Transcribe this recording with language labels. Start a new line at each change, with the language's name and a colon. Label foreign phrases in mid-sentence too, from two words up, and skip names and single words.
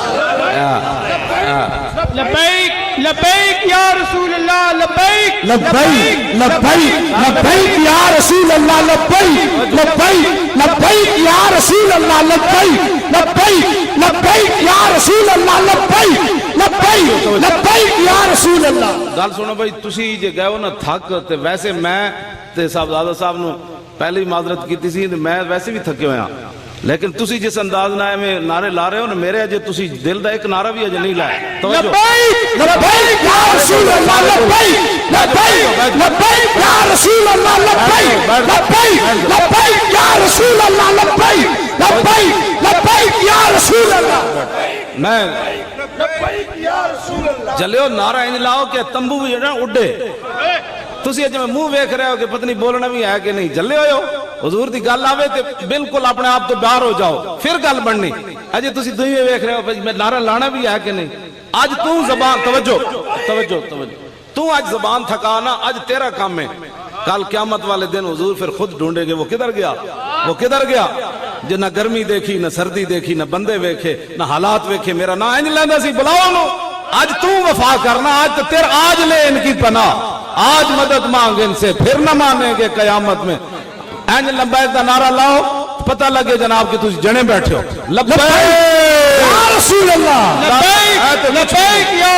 Arabic: لبیک لبیک یا رسول اللہ لبیک لبیک لبیک لبیک یا رسول اللہ لبیک لبیک لبیک یا رسول اللہ لبیک لبیک لبیک یا رسول اللہ لبیک لبیک لبیک یا رسول اللہ
Punjabi: گل سنو بھائی تسی جے گئے ہو نا تھک تے ویسے میں تے صاحبزادہ صاحب نو پہلے ہی معذرت کیتی سی میں ویسے بھی تھکے ہوئے ہاں لیکن تسی جس انداز نہ میں نعرے لا رہے ہو نا میرے اجے تسی دل دا ایک نعرہ بھی اجے نہیں لایا توجہ
Arabic: لبیک لبیک یا رسول اللہ لبیک لبیک لبیک یا رسول اللہ لبیک لبیک لبیک یا رسول اللہ لبیک لبیک لبیک یا رسول اللہ
Punjabi: میں
Arabic: لبیک یا رسول اللہ
Punjabi: چلے نعرہ انج لاؤ کہ تمبو بھی جڑا اڈے تسی اج میں منہ ویکھ رہے ہو کہ پتہ نہیں بولنا بھی ہے کہ نہیں جلے ہوئے ہو حضور دی گل آوے تے بالکل اپنے آپ تو باہر ہو جاؤ پھر گل بننی اجے تسی دوئیں ویکھ رہے ہو میں نعرہ لانا بھی ہے کہ نہیں آج تو زبان توجہ توجہ توجہ تو آج زبان تھکانا آج تیرا کام ہے کل قیامت والے دن
Urdu: حضور پھر خود ڈھونڈے گے وہ کدھر گیا وہ کدھر گیا جو نہ گرمی دیکھی نہ سردی دیکھی
Punjabi: نہ بندے ویکھے نہ حالات ویکھے میرا نہ انج لیندہ سی بلاؤ نو آج تو وفا کرنا آج تو تیر
Urdu: آج لے ان کی پناہ آج مدد مانگ ان سے پھر نہ مانیں گے قیامت میں
Punjabi: اینج لبیک دا نعرہ لاؤ پتہ لگے جناب کہ تجھ جنے بیٹھے ہو لبیک
Arabic: یا رسول اللہ لبیک لبیک یا